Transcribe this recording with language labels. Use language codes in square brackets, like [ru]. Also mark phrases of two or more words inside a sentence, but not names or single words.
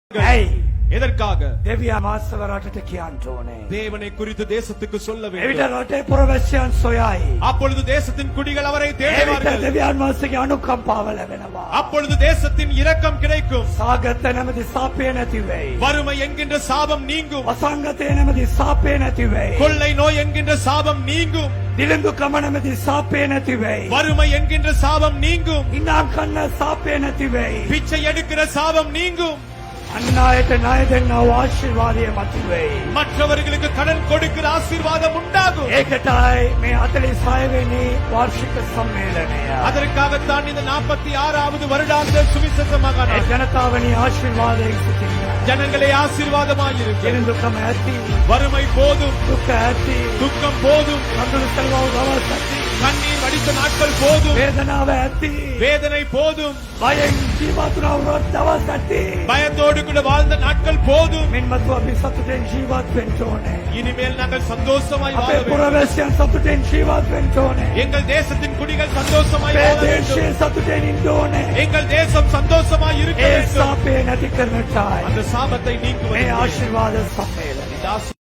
[ta] எதற்காக [si] දෙවියන් වහන්සේ රටට කියන්න ඕනේ. [ta] தேவனை குறித்து தேசத்துக்கு சொல்ல [si] එවිට [ta] வேண்டும். [si] රටේ පුරවැසියන් සොයයි. [ta] அப்பொழுது தேசத்தின் குடிகள் அவரை [si] එවිට [ta] தேடுவார்கள். [si] දෙවියන් වහන්සේගේ අනුකම්පාව ලැබෙනවා. [ta] அப்பொழுது தேசத்தின் இரக்கம் கிடைக்கும். [si] සාගත නැමැති සාපේ නැති වෙයි. [ta] வறுமை என்கின்ற சாபம் நீங்கும். [si] වසංගතේ නැමැති සාපේ නැති වෙයි. [ta] கொள்ளை நோய் என்கின்ற சாபம் நீங்கும். [si] දිලිඳුකම නැමැති සාපේ නැති වෙයි. [ta] வறுமை என்கின்ற சாபம் நீங்கும். [si] ඉනාම් කන්න සාපේ නැති වෙයි. [ta] பிச்சை எடுக்கிற சாபம் நீங்கும். [si] අන්නායට ණය දෙන්නව ආශිර්වාදය මතුවෙයි. [ta] மற்றவர்களுக்கு கடன் கொடுக்கிற ஆசீர்வாதம் உண்டாகும். [si] ඒකටයි මේ 46 වෙනි වාර්ෂික සම්මේලනය. [ta] அதற்காகத்தான் இந்த 46வது வருடாந்த சுவிசேஷ [si] ඒ [ta] மகாநாடு. [si] ජනතාවනි ආශිර්වාදයෙන් සිටින්න. [ta] ஜனங்களே ஆசீர்வாதமாயிருக்க. [si] දිලිඳුකම ඇති. [ta] வறுமை போதும், [si] දුක ඇති. [ta] துக்கம் போதும், [si] කඳුළු සල්වව දවස් ඇති. [ta] கண்ணீர் வடித்த நாட்கள் போதும், [si] වේදනාව ඇති. [ta] வேதனை போதும், [si] බයෙන් ජීවත් වුණා දවස් ඇති. [ta] பயத்தோடு கூட வாழ்ந்த நாட்கள் போதும். [si] මින්මතු අපි සතුටෙන් ජීවත් වෙන්න ඕනේ. [ta] இனிமேல் நாங்கள் சந்தோஷமாய் வாழ [si] අපේ [ta] வேண்டும். [si] පුරවැසියන් සතුටෙන් ජීවත් වෙන්න ඕනේ. [ta] எங்கள் தேசத்தின் குடிகள் சந்தோஷமாய் [si] අපේ [ta] வாழ [si] දේශයේ [ta] வேண்டும். [si] සතුටෙන් ඉන්න ඕනේ. [ta] எங்கள் தேசம் சந்தோஷமாய் இருக்க [si] ඒ [ta] வேண்டும். [si] සාපේ නැති කරනටයි [ta] அந்த சாபத்தை [si] මේ [ta] நீக்குவது [si] ආශිර්වාද සම්මේලනය. [ta] இந்த